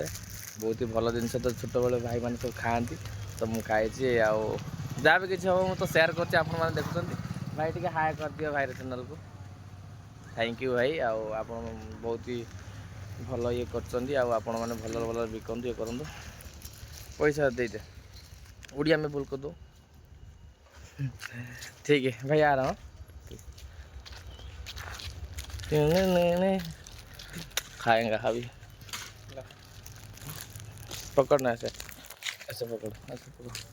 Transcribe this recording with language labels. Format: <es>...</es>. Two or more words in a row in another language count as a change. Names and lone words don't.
<or>ବହୁତ ଭଲ ଜିନିଷ ତ ଛୋଟବେଳେ ଭାଇମାନେ ସବୁ ଖାଆନ୍ତି, ତ ମୁଁ ଖାଇଛି। ଆଉ ଯାହା ବି କିଛି ହେବ ମୁଁ ତ ସେୟାର କରୁଛି, ଆପଣମାନେ ଦେଖୁଛନ୍ତି। ଭାଇ ଟିକେ ହାଏ କରିଦିଅ ଭାଇର ଚ୍ୟାନେଲକୁ।</or> <en>thank you</en> <or>ଭାଇ। ଆଉ ଆପଣ ବହୁତ ଭଲ ଇଏ କରୁଛନ୍ତି, ଆଉ ଆପଣମାନେ ଭଲ ଭଲ ବିକନ୍ତୁ, ଇଏ କରନ୍ତୁ।</or> <hi>पैसा दे दे, उड़िया में बोल को दो। ठीक है भाई, आ रहा हूँ। खाएंगा अभी। पकड़ना ऐसे, ऐसे पकड़, ऐसे पकड़।</hi>